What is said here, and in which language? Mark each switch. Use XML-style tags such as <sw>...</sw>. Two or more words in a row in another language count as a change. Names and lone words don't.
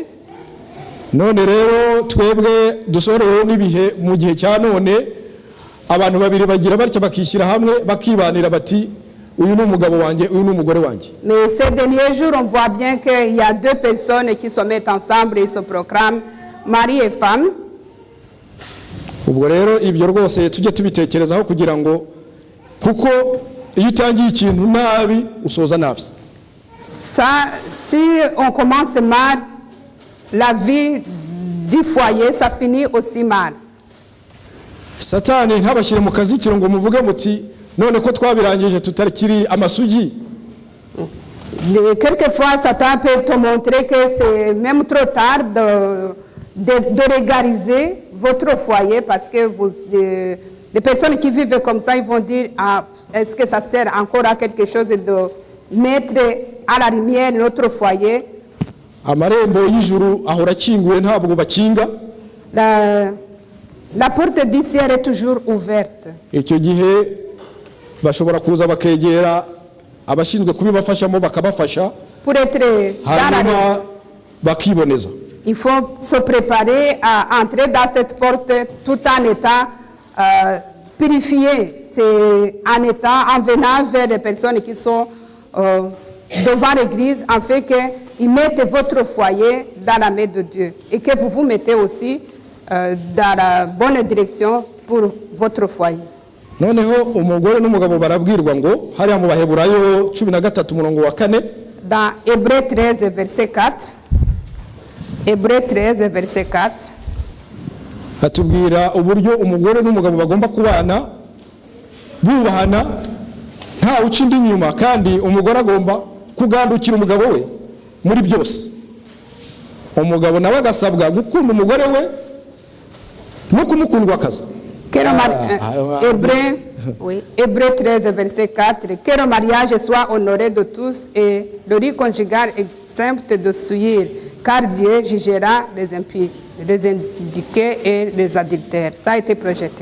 <rw>None rero twebwe dusorewe n'ibihe mu gihe cya none, abantu babiri bagira batya bakishyira hamwe bakibanira bati uyu ni umugabo wanjye, uyu ni umugore wanjye.</rw> <fr>Mais ces derniers jours, on voit bien qu'il y a deux personnes qui se mettent ensemble et se proclament mari et femme.</fr> <rw>Ubwo rero ibyo rwose tujye tubitekerezaho kugira ngo, kuko iyo utangiye ikintu nabi usoza nabi.</rw> <fr>Ça, si on commence mal, la vie du foyer, ça finit aussi mal.</fr> <rw>Satani ntabashyire mu kazitiro ngo muvuge muti none ko twabirangije tutakiri amasugi.</rw> <fr>Quelquefois, Satan peut te montrer que c'est même trop tard de légaliser votre foyer, parce que les personnes qui vivent comme ça, ils vont dire, ah, est-ce que ça sert encore à quelque chose de mettre à la lumière notre foyer?</fr> <rw>Amarembo y'ijuru ahora kinguye ntabwo bakinga.</rw> <fr>La porte du ciel est toujours ouverte.</fr> <rw>Icyo gihe bashobora kuza bakegera abashinzwe kubibafashamo bakabafasha,</rw> <fr>pour être</fr> <rw>hanyuma bakiboneza.</rw> <fr>Il faut se préparer à entrer dans cette porte tout en étant purifié. C'est en étant, en venant vers les personnes qui sont devant l'église, en fait qu'ils mettent votre foyer dans la main de Dieu et que vous vous mettez aussi dans la bonne direction pour votre foyer.</fr> <rw>Noneho umugore n'umugabo barabwirwa ngo hariya mu Baheburayo 13 umurongo wa 4,</rw> <fr>dans Hébreux 13 verset 4, Hébreux 13 verset 4,</fr> <rw>hatubwira uburyo umugore n'umugabo bagomba kubana bubahana nta uca indi nyuma, kandi umugore agomba kugandukira umugabo we muri byose. Umugabo nawe agasabwa gukunda umugore we no kumukundwa akaza.</rw> <fr>Hébreux 13 verset 4, que le mariage soit honoré de tous et le lit conjugal exempt de souillure, car Dieu jugera les impies, les indiqués et les adultères. Ça a été projeté.</fr>